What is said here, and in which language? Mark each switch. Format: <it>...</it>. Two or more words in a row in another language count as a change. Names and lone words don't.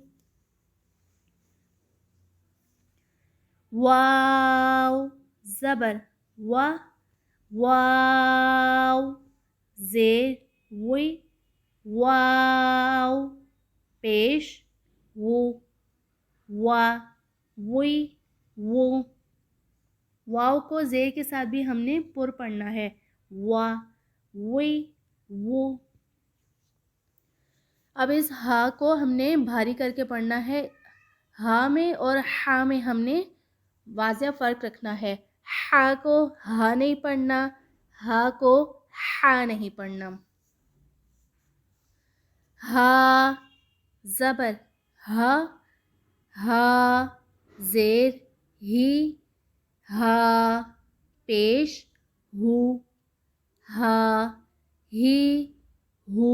<ur>واو زبر و، واو زیر وی، واو پیش وو، وا وی وو. واو کو زیر کے ساتھ بھی ہم نے پر پڑھنا ہے. وا وی وو. اب اس ہا کو ہم نے بھاری کر کے پڑھنا ہے. ہا میں اور ہا میں ہم نے واضح فرق رکھنا ہے. ہا کو ہا نہیں پڑھنا، ہا کو ہا نہیں پڑھنا. ہا زبر ہا، ہا زیر ہی، ہا پیش ہو، ہا ہی ہو.</ur>